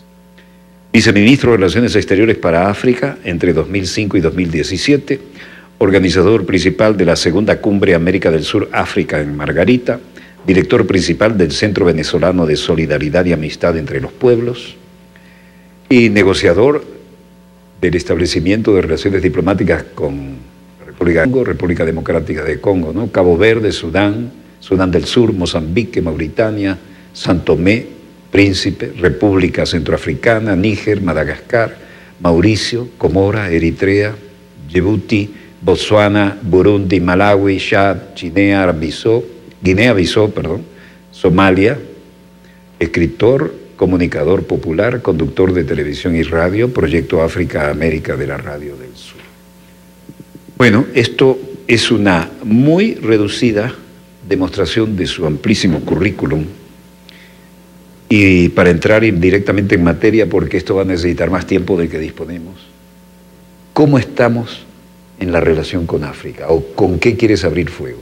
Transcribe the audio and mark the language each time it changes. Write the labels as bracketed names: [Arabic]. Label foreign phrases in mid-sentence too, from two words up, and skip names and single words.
[Spanish] Viceministro de Relaciones Exteriores para África entre 2005 y 2017, organizador principal de la segunda Cumbre América del Sur-África en Margarita, director principal del Centro Venezolano de Solidaridad y Amistad entre los Pueblos y negociador del establecimiento de relaciones diplomáticas con República Democrática de Congo, ¿no? Cabo Verde, Sudán, Sudán del Sur, Mozambique, Mauritania, San Tomé, Príncipe, República Centroafricana, Níger, Madagascar, Mauricio, Comora, Eritrea, Djibouti, Botsuana, Burundi, Malawi, Chad, Guinea-Bissau, Somalia, escritor, comunicador popular, conductor de televisión y radio, Proyecto África-América de la Radio del Sur. Bueno, esto es una muy reducida demostración de su amplísimo currículum y para entrar directamente en materia, porque esto va a necesitar más tiempo del que disponemos, ¿cómo estamos en la relación con África o con qué quieres abrir fuego?